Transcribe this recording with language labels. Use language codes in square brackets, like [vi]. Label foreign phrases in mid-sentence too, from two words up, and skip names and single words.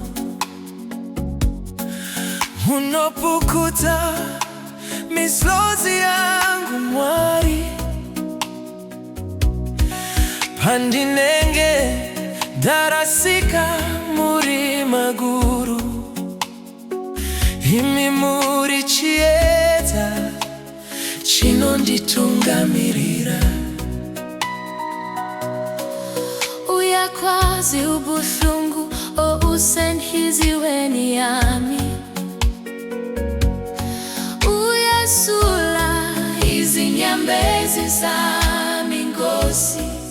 [sn] unopukuta mislozi yangu mwari, pandinenge darasika muri maguru, imi muri chieta chino nditungamirira. [zu] Uyakwazi ubuhlungu obusenhliziweni yami, uyasula izinyembezi zami Nkosi.